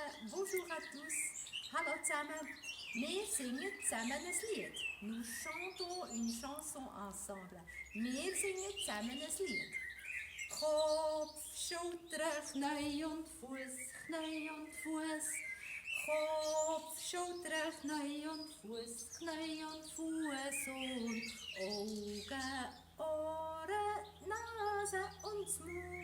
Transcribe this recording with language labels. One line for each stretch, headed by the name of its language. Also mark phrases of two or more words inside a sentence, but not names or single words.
French: Bonjour à tous.
German: Hallo zusammen. Wir singen zusammen ein Lied.
French: Nous chantons une chanson ensemble.
German: Wir singen zusammen ein Lied. Kopf, Schulter, Knie und Fuß, Knie und Fuß. Kopf, Schulter, Knie und Fuß, Knie und Fuß und Augen, Ohren, Nase und Mund.